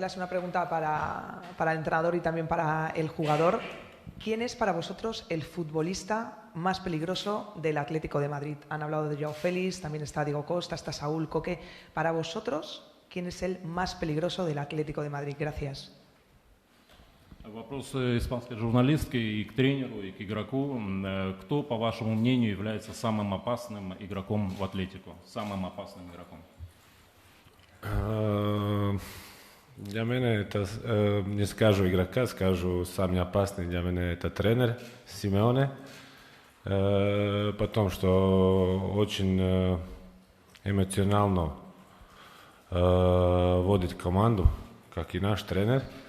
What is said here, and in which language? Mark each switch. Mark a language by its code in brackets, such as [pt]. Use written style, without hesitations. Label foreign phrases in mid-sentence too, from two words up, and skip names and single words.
[es] Es una pregunta para el entrenador y también para el jugador. ¿Quién es para vosotros el futbolista más peligroso del Atlético de Madrid? Han hablado de Joao Félix, también está Diego Costa, está Saúl Coque. Para vosotros, ¿quién es el más peligroso del Atlético de Madrid? Gracias. [ru] Вопрос испанской журналистки и к тренеру, и к игроку. Кто, по вашему мнению, является самым опасным игроком в Атлетико? Самым опасным игроком? Для мене это, не скажу игрока, скажу самый опасный для меня это тренер Симеоне, потому что очень эмоционально водит команду, как и наш тренер.